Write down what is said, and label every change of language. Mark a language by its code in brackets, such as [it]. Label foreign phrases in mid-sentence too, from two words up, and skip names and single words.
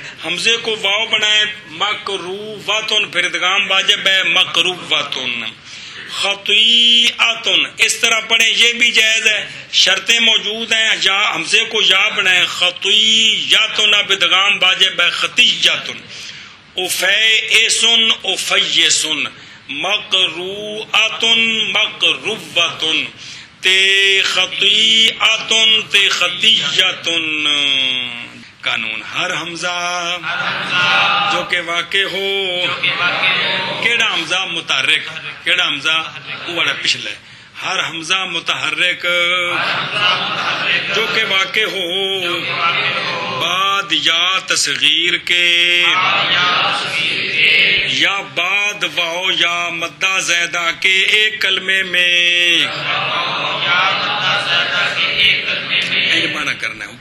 [ur] حمزے کو واو بنائیں مقروءۃ پھر ادغام واجب ہے مقروءۃ. خطیئۃ اس طرح پڑھیں یہ بھی جائز ہے. شرطیں موجود ہیں. یا حمزے کو یا بنائیں خطیئۃ اب ادغام واجب ہے خطیئۃ. افیئس افیس مقروءۃ مقروءۃ تے خطیئۃ تے خطیئۃ. قانون ہر حمزہ جو کہ واقع ہو کیڑا حمزہ متحرک کیڑا حمزہ وہ والا پچھلا ہے. ہر حمزہ متحرک جو کہ واقع ہو بعد یا تصغیر کے یا بعد واو یا مدہ زیدہ کے ایک کلمے میں معنی کرنا ہے.